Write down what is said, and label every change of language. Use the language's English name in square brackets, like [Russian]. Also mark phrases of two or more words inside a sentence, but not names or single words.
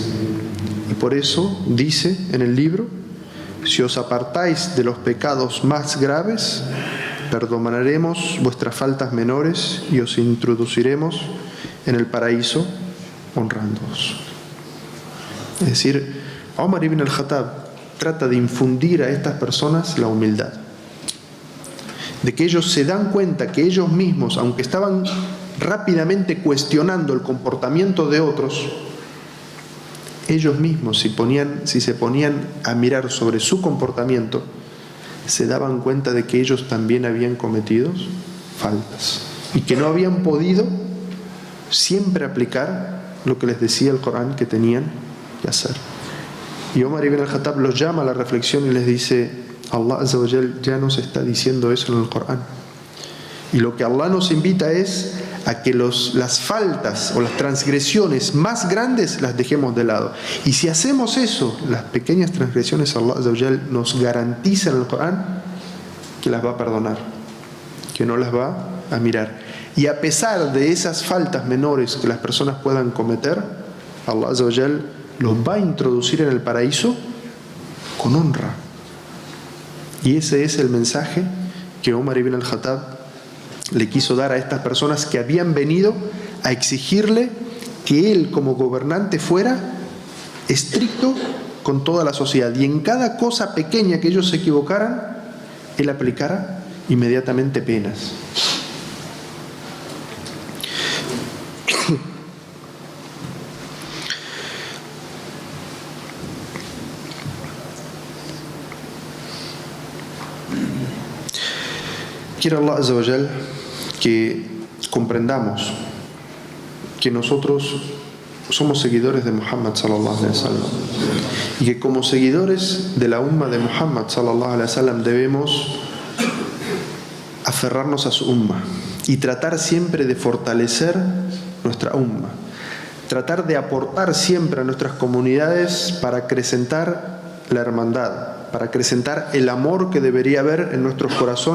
[Spanish] Y por eso dice en el libro: si os apartáis de los pecados más graves, perdonaremos vuestras faltas menores y os introduciremos en el paraíso honrándoos. Es decir, Omar ibn al-Khattab trata de infundir a estas personas la humildad, de que ellos se dan cuenta que ellos mismos, aunque estaban rápidamente cuestionando el comportamiento de otros, ellos mismos, si se ponían a mirar sobre su comportamiento, se daban cuenta de que ellos también habían cometido faltas y que no habían podido siempre aplicar lo que les decía el Corán que tenían que hacer. Y Omar ibn al-Khattab los llama a la reflexión y les dice: Allah [Arabic] عز وجل [Spanish] ya nos está diciendo eso en el Corán. Y lo que Allah nos invita es a que las faltas o las transgresiones más grandes las dejemos de lado. Y si hacemos eso, las pequeñas transgresiones, Allah [Arabic] عز وجل [Spanish] nos garantiza en el Corán que las va a perdonar, que no las va a mirar. Y a pesar de esas faltas menores que las personas puedan cometer, Allah [Arabic] عز وجل [Spanish] los va a introducir en el paraíso con honra. Y ese es el mensaje que Omar ibn al-Khattab le quiso dar a estas personas que habían venido a exigirle que él como gobernante fuera estricto con toda la sociedad, y en cada cosa pequeña que ellos se equivocaran, él aplicara inmediatamente penas. Quiere Allah [Arabic] عز وجل [Spanish] que comprendamos que nosotros somos seguidores de Muhammad [Arabic] صلى الله عليه وسلم, [Spanish] y que como seguidores de la umma de Muhammad [Arabic] صلى الله عليه وسلم [Spanish] debemos aferrarnos a su umma y tratar siempre de fortalecer nuestra umma, tratar de aportar siempre a nuestras comunidades para acrecentar la hermandad, para acrecentar el amor que debería haber en nuestros corazones